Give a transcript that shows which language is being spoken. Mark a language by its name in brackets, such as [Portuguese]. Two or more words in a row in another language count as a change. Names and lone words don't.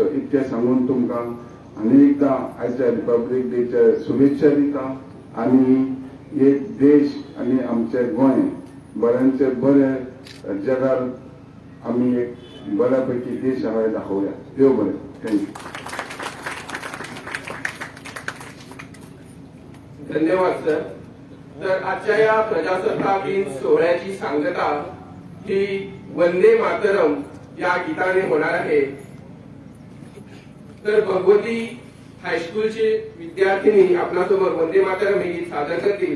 [Konkani] इतकें सांगून तुमकां आनी एकदां आयच्या रिपब्लीक डेच्या शुभेच्छा दिता. आणि एक देश आणि आमचे गोंय बऱ्यांचे बरे जगात आम्ही एक बऱ्यापैकी देश आहा दाखवूया. देव बरें. थँक्यू. [Marathi] धन्यवाद सर. तर आजच्या या प्रजासत्ताक दिन सोहळ्याची सांगता ही वंदे मातरम या गीताने होणार आहे. तर भगवती हायस्कूलचे विद्यार्थिनी आपल्यासमोर वंदे मातरम हे गीत सादर करतील.